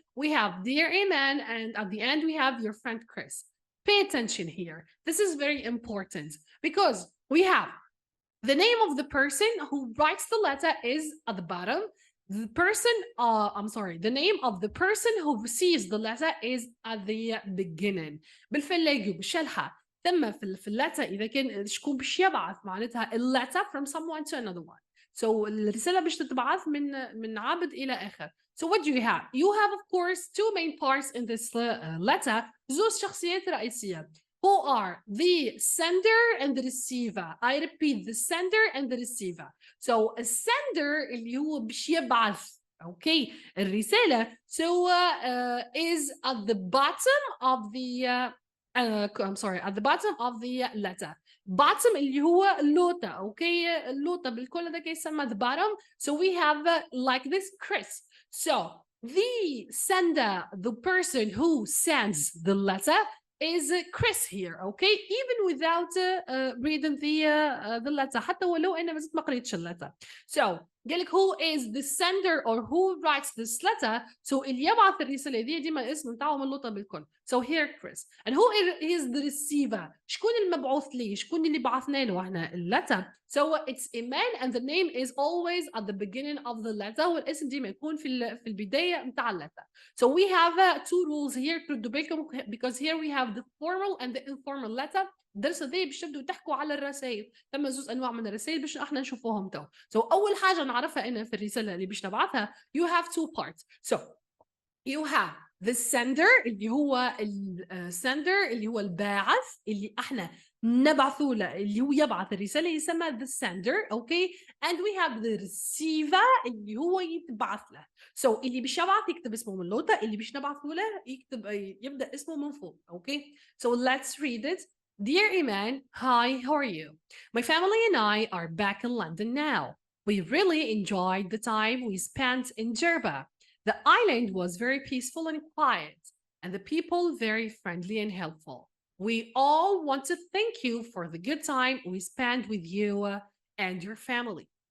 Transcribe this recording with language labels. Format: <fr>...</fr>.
<en>We have Dear Amen, and at the end we have your friend Chris. Pay attention here. This is very important because we have the name of the person who writes the letter is at the bottom. The name of the person who receives the letter is at the beginning.</en> <ar>بالفلاجي بالشلحة ثم في اللتا إذا كان شكون باش يبعث معناتها</ar> <en>letter from someone to another one.</en> <ar>So الرسالة باش تتبعث من عبد إلى آخر.</ar> <en>So what do you have? You have of course two main parts in this letter.</en> <ar>زوج شخصيات رئيسية.</ar> <en>Who are the sender and the receiver. I repeat, the sender and the receiver. So a sender</en> <ar>اللي هو باش يبعث</ar> <en>okay</en> <ar>الرسالة</ar> <en>so is at the bottom of the at the bottom of the letter.</en> <ar>Bottom اللي هو اللوطة okay اللوطة بالكل هذا يسمى</ar> <en>the bottom. So we have like this Chris. So the sender, the person who sends the letter is Chris here, okay? Even without reading the letter.</en> <ar>حتى ولو أنا ما زلت ما قريتش اللتر.</ar> <en>So</en> <ar>قال لك</ar> <en>who is the sender or who writes this letter.</en> <ar>So اللي يبعث الرسالة دي ديما الاسم بتاعه ملوطة بالكل.</ar> <en>So here Chris. And who is the receiver.</en> <ar>شكون المبعوث ليه؟ شكون اللي بعثنا له احنا اللتر.</ar> <en>So it's Iman and the name is always at the beginning of the letter.</en> <ar>والاسم ديما يكون في البداية متاع اللتر.</ar> <en>So we have two rules here</en> <ar>تردوا بالكم</ar> <en>because here we have the formal and the informal letter.</en> <ar>الدرس هذا باش تبدوا تحكوا على الرسائل. ثم زوج انواع من الرسائل باش احنا نشوفوهم تو. So اول حاجه نعرفها انا في الرساله اللي باش نبعثها</ar> <en>you have two parts.</en> <ar>So you have the sender اللي هو السندر اللي هو الباعث اللي احنا نبعثوا له اللي هو يبعث الرسالة يسمى</ar> <en>the sender. Okay, and we have the receiver</en> <ar>اللي هو يتبعث له. So اللي باش يبعث يكتب اسمه من لوطة، اللي باش نبعثوا له يبدأ اسمه من فوق.</ar> <en>Okay, so let's read it. Dear Iman, hi, how are you? My family and I are back in London now. We really enjoyed the time we spent in Jerba. The island was very peaceful and quiet, and the people very friendly and helpful. We all want to thank you for the good time we spent with you and your family.</en>